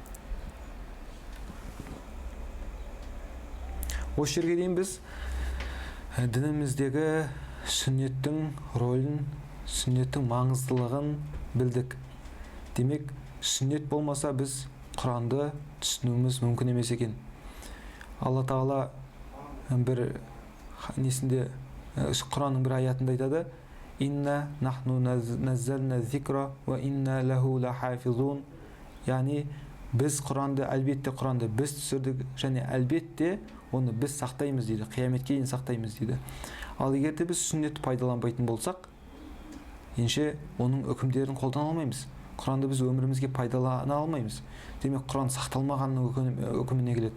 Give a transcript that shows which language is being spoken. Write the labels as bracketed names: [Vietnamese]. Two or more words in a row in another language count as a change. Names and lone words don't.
[Kazakh] Осы жерге дейін біз дініміздегі сүннеттің рөлін, сүннеттің маңыздылығын білдік. Демек, сүннет болмаса біз Құранды түсінуіміз мүмкін емес екен. Алла Тағала бір несінде, Құранның бір аятында айтады: [Arabic] "إنا نحن نزلنا الذكر وإنا له لحافظون". [Kazakh] Яғни біз Құранды, әлбетте Құранды біз түсірдік және әлбетте оны біз сақтаймыз дейді, қияметке дейін сақтаймыз дейді. Ал егер де біз сүннетті пайдаланбайтын болсақ, енше оның үкімдерін қолдана алмаймыз. Құранды біз өмірімізге пайдалана алмаймыз. Демек, Құран сақталмағанның үкіміне келеді.